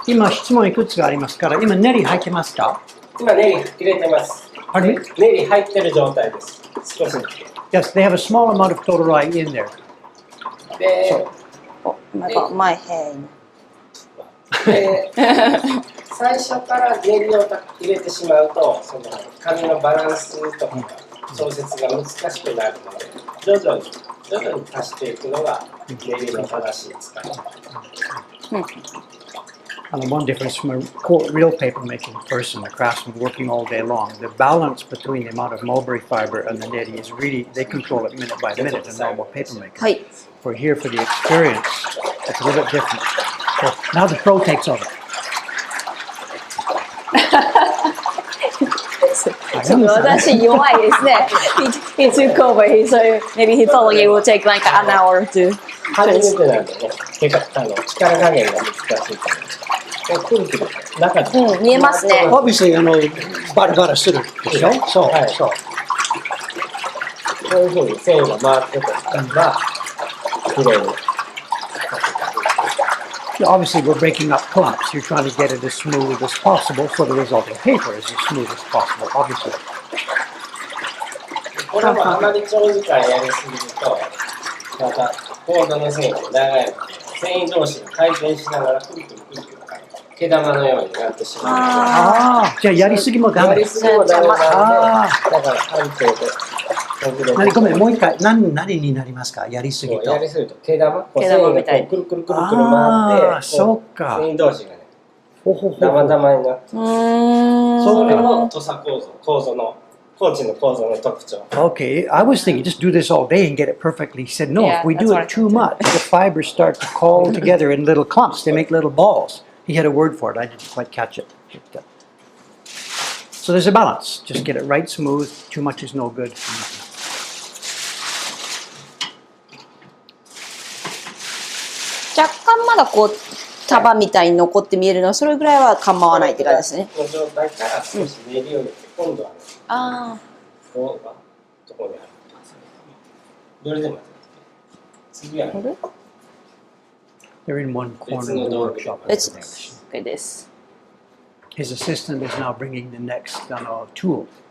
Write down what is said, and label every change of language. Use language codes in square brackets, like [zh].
[ja] 今質問いくつかありますから、今練り入ってますか？今練り入れてます。あれ？練り入ってる状態です。少し。 [en] Yes, they have a small amount of total rye in there. [ja] で、 [en] Oh, I got my hand. [ja] で最初から練りを入れてしまうと、その紙のバランスとか調節が難しくなるので、徐々に足していくのが練りの正しい使い方。 [en] One difference from a real paper making person, a craftsman working all day long, the balance between the amount of mulberry fiber and the neri is really, they control it minute by minute in normal paper making. [ja] はい。 [en] For here, for the experience, it's a little bit different. So now the pro takes over. [ja] 私弱いですね。 [en] He took over. So maybe he thought like it would take like an hour to. [ja] 初めてなんでね、力加減が難しいから。くるくる中で。見えますね。 Obviously, バラバラするでしょ？そう、そう。こういうふうに繊維が回ってたら、きれいに。 [en] Obviously, we're breaking up clumps. You're trying to get it as smooth as possible, so the resulting paper is as smooth as possible, obviously. [ja] これもあまり長時間やりすぎると、またコードの繊維が長いので、繊維同士が回転しながらくるくるくるくる毛玉のようになってしまうので。ああ、じゃあやりすぎもダメ。やりすぎもダメなんで、だからある程度。ごめん、もう一回、何になりますか？やりすぎと。やりすぎると毛玉みたいにくるくるくるくる回って、そうか。繊維同士がね、ダマダマになって。それも土佐構造の高知の構造の特徴。 [en] Okay, I was thinking just do this all day and get it perfectly. He said no, if we do it too much, the fibers start to call together in little clumps. They make little balls. He had a word for it. I didn't quite catch it. So there's a balance. Just get it right smooth. Too much is no good. [ja] 若干まだこう束みたいに残って見えるのはそれぐらいは構わないって感じですね。この状態から少し練りを入れて、今度はね、ここがどこにあるか。どれでもやって次はね、 [en] They're in one corner of the workshop. It's good this. His assistant is now bringing the next tool.